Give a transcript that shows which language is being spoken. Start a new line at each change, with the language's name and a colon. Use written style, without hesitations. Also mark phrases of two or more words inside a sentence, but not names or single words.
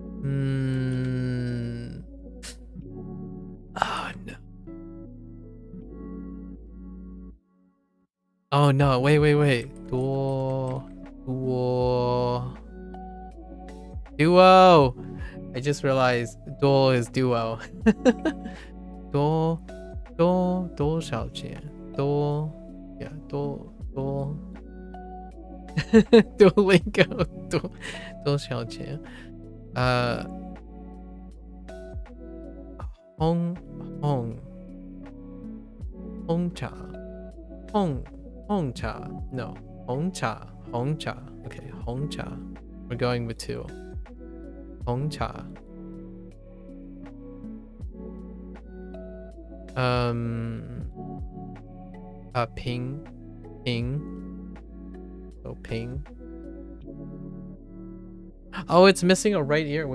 English: Oh no. Oh no, wait. Duo. I just realized duo is duo.
Chinese: 多少钱? Yeah, 多 Duolingo 多少钱? 红茶. 红茶。No，红茶. Okay, Hong cha.
English: We're going with 2.
Chinese: 红茶。瓶.
English: So ping. Oh, it's missing a right ear.